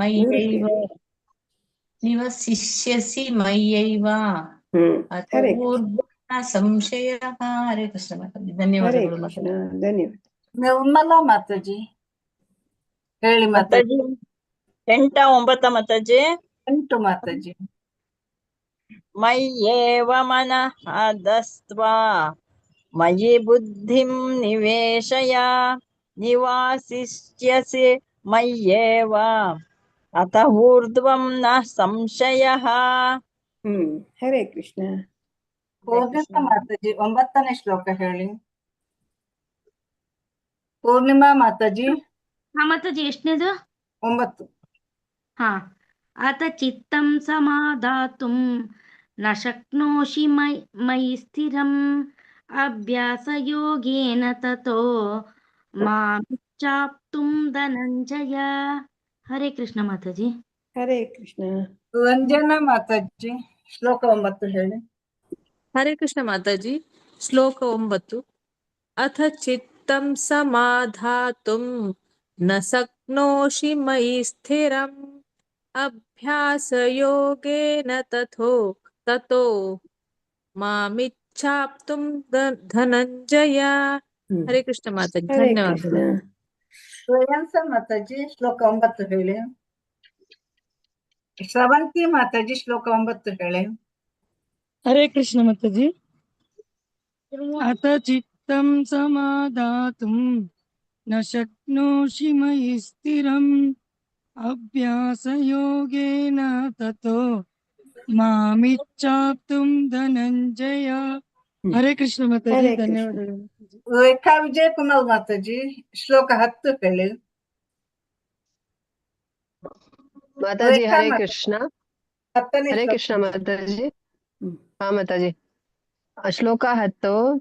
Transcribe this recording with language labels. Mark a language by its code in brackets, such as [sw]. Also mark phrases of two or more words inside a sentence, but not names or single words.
[sa] ನಿವಸಿಷ್ಯಸಿ ಮಯ್ಯೈವ ಅಥೂರ್ಧ್ವ ಸಂಶಯಃ. [kn] ಹರೇ ಕೃಷ್ಣ ಮಾತಾಜಿ. ಧನ್ಯವಾದಗಳು ಮಾತಾಜಿ. ಧನ್ಯವಾದ. ನಿರ್ಮಲಾ ಮಾತಾಜಿ ಹೇಳಿ ಮಾತಾಜಿ. 8 9 ಮಾತಾಜಿ. 8 ಮಾತಾಜಿ. [sa] ಮಯ್ಯೇವ ಮನಃ ದಸ್ತ್ವಾ ಮಯಿ ಬುದ್ಧಿಂ ನಿವೇಶಯ ನಿವಾಸಿಷ್ಯಸಿ ಮಯ್ಯೇವ ಅತ ಊರ್ಧ್ವಂ ನ ಸಂಶಯಃ. [kn] ಹರೇ ಕೃಷ್ಣ. ಪೂರ್ಣಿಮಾ ಮಾತಾಜಿ 9ನೇ ಶ್ಲೋಕ ಹೇಳಿ. ಪೂರ್ಣಿಮಾ ಮಾತಾಜಿ. ಮಾತಾಜಿ ಎಷ್ಟನೇದು? 9. [sa] ಹಾ. ಅತ ಚಿತ್ತಂ ಸಮಾಧಾತುಂ ನ ಶಕ್ನೋಷಿ ಮಯಿ ಸ್ಥಿರಂ ಅಭ್ಯಾಸ ಯೋಗೇನ ತತೋ ಮಾಮಿಚ್ಛಾಪ್ತುಂ ಧನಂಜಯ. [kn] ಹರೇ ಕೃಷ್ಣ ಮಾತಾಜಿ. ಹರೇ ಕೃಷ್ಣ. ರಂಜನಾ ಮಾತಾಜಿ ಶ್ಲೋಕ 9 ಹೇಳಿ. ಹರೇ ಕೃಷ್ಣ ಮಾತಾಜಿ. ಶ್ಲೋಕ 9. [sa] ಅಥ ಚಿತ್ತಂ ಸಮಾಧಾತುಂ ನ ಶಕ್ನೋಷಿ ಮಯಿ ಸ್ಥಿರಂ ಅಭ್ಯಾಸ ಯೋಗೇನ ತತೋ ಮಾಮಿಚ್ಛಾಪ್ತುಂ ಧನಂಜಯ. [kn] ಹರೇ ಕೃಷ್ಣ ಮಾತಾಜಿ. ಧನ್ಯವಾದಗಳು. ಶ್ರೇಯಂಸ ಮಾತಾಜಿ ಶ್ಲೋಕ 9 ಹೇಳಿ. ಶ್ರವಂತಿ ಮಾತಾಜಿ ಶ್ಲೋಕ 9 ಹೇಳಿ. ಹರೇ ಕೃಷ್ಣ ಮಾತಾಜಿ. [sa] ಅಥ ಚಿತ್ತಂ ಸಮಾಧಾತುಂ ನ ಶಕ್ನೋಷಿ ಮಯಿ ಸ್ಥಿರಂ ಅಭ್ಯಾಸ ಯೋಗೇನ ತತೋ ಮಾಮಿಚ್ಛಾಪ್ತುಂ ಧನಂಜಯ. [kn] ಹರೇ ಕೃಷ್ಣ ಮಾತಾಜಿ. ಧನ್ಯವಾದಗಳು. ರೇಖಾ ವಿಜಯ್ ಕುಮಾರ್ ಮಾತಾಜಿ ಶ್ಲೋಕ 10 ಹೇಳಿ. ಮಾತಾಜಿ ಹರೇ ಕೃಷ್ಣ. 10ನೇ ಹರೇ ಶ್ಲೋಕ. ಕೃಷ್ಣ ಮಾತಾಜಿ. ಹಾ ಮಾತಾಜಿ. ಶ್ಲೋಕ 10.